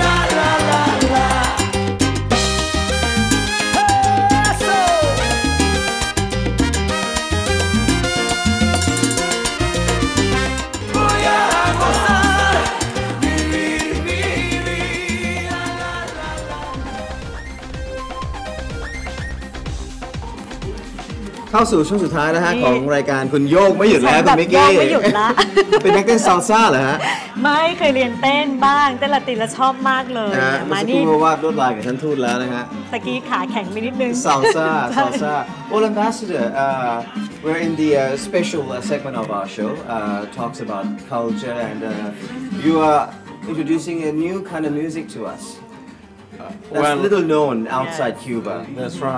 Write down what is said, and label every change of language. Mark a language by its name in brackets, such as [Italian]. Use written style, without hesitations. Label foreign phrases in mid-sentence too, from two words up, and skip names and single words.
[Spanish] Eso. Voy a gozar, vivir mi vida. [Thai] เข้าสู่ช่วงสุดท้ายนะฮะของรายการคุณโยกไม่หยุดแล้วคุณมิก โย กี้ กไม่หยุดละ เป็นนักเต้นซาลซ่าเหรอฮะ ไม่เคยเรียนเต้นบ้างเต้นละตินแล้วชอบมากเลย นะฮะ มา เมื่อสักค นี่ รู่วาดลวดลายกับท่านทูตแล้วนะฮะ ตะกี้ขาแข็งไปนิดนึง [English] Salsa. Well, Ambassador, we're in the special segment of our show, talks about culture, and you are introducing a new kind of music to us. That's well- little known outside Cuba. That's right.